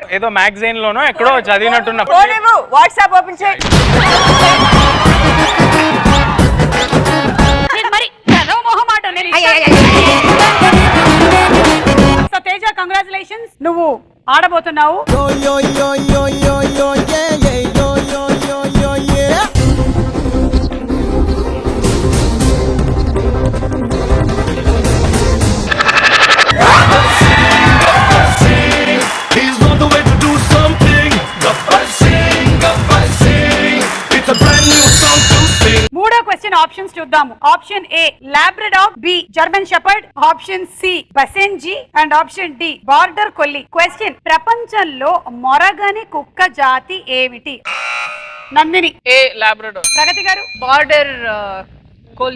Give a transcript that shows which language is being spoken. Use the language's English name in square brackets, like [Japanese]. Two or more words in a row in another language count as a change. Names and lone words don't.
[Telugu] ఏదో మ్యాగజైన్ లోనో ఎక్కడో చదివినట్టున్న. వాట్సాప్ ఓపెన్ చేయి. మరి మొహమాట. సో తేజ, కంగ్రాచులేషన్స్, నువ్వు ఆడబోతున్నావు. యో యో యో యో యో యో యే యే యో యో యో యో యే. [English] He's on the way to do something. It's a brand new song to sing. [Telugu] మూడో [English] question options [Telugu] చూద్దాము. [English] Option A Labrador, B German Shepherd, option C Basenji and option D Border Collie. [Telugu] క్వశ్చన్, ప్రపంచంలో మొరగని కుక్క జాతి ఏమిటి? నందిని. [English] A Labrador. [Telugu] ప్రగతి గారు. [English] Border collie.